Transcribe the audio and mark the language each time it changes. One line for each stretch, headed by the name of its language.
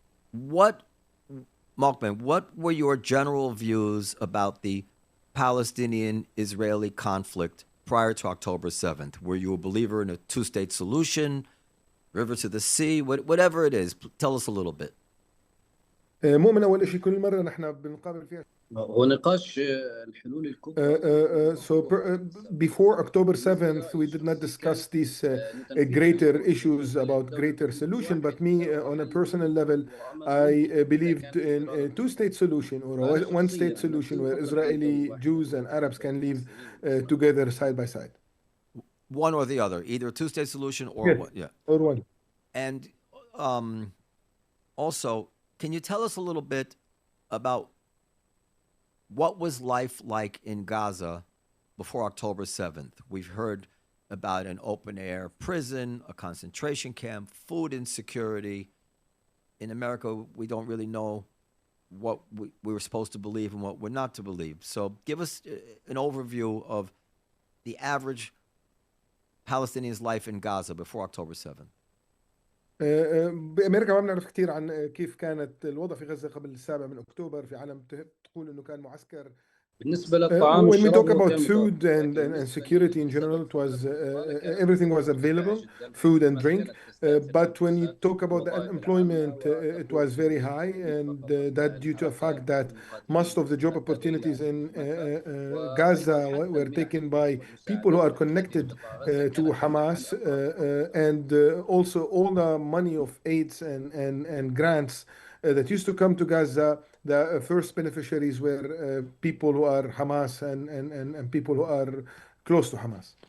English: What, Moumen, what were your general views about the Palestinian-Israeli conflict prior to October 7th? Were you a believer in a two-state solution, river to the sea, whatever it is? Tell us a little bit.
Arabic: مؤمن أول شيء كل مرة نحن بنقابل فيها. هو نقاش الحلول الكبرى.
English: Before October 7th, we did not discuss these greater issues about greater solution. But me, on a personal level, I believed in a two-state solution or a one-state solution where Israeli Jews and Arabs can live together side by side. One or the other, either a two-state solution or Yes, what? Yeah. or one. And also, can you tell us a little bit about what was life like in Gaza before October 7th? We've heard about an open-air prison, a concentration camp, food insecurity. In America, we don't really know what we were supposed to believe and what we're not to believe. So give us an overview of the average Palestinian's life in Gaza before October 7th.
Arabic: بأمريكا ما بنعرف كثير عن كيف كانت الوضع في غزة قبل 7 من أكتوبر. في عالم تقول إنه كان معسكر. بالنسبة للطعام
English: When we talk
Arabic: والشراب
English: about food and security in general, it was everything was available, food and drink. But when you talk about the unemployment, it was very high, and that due to a fact that most of the job opportunities in Gaza were taken by people who are connected to Hamas, and also all the money of aids and grants that used to come to Gaza, the first beneficiaries were people who are Hamas and people who are close to Hamas.